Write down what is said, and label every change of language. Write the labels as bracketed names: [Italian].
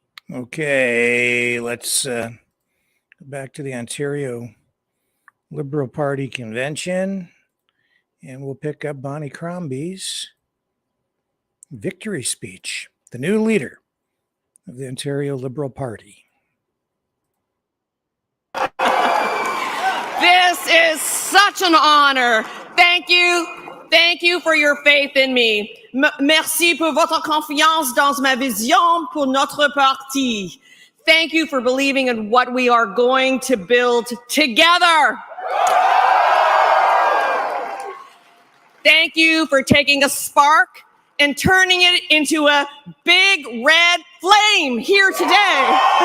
[English] Okay, let's go back to the Ontario Liberal Party convention, and we'll pick up Bonnie Crombie's victory speech, the new leader of the Ontario Liberal Party. This is such an honor. Thank you. Thank you for your faith in me. [French] Merci pour votre confiance dans ma vision pour notre parti. [English] Thank you for believing in what we are going to build together. Thank you for taking a spark and turning it into a big red flame here today.